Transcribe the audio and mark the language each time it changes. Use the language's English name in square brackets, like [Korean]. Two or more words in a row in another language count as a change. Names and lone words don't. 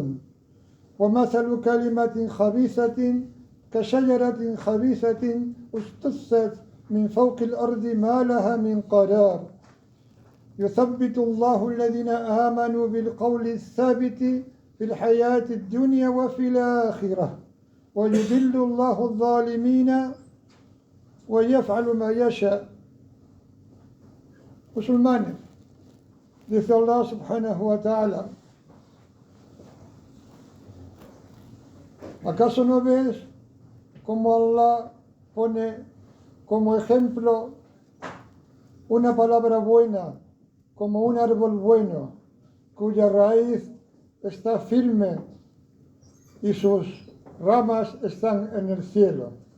[Arabic] ومثل كلمة خبيثة كشجرة خبيثة اجتثت من فوق الأرض ما لها من قرار يثبت الله الذين آمنوا بالقول الثابت في الحياة الدنيا وفي الآخرة ويذل الله الظالمين ويفعل ما يشاء. [Spanish] Musulmanes, dice Allah [Arabic] سبحانه وتعالى: [Spanish] ¿acaso no ves cómo Allah pone como ejemplo una palabra buena, como un árbol bueno, cuya raíz está firme y sus ramas están en el cielo?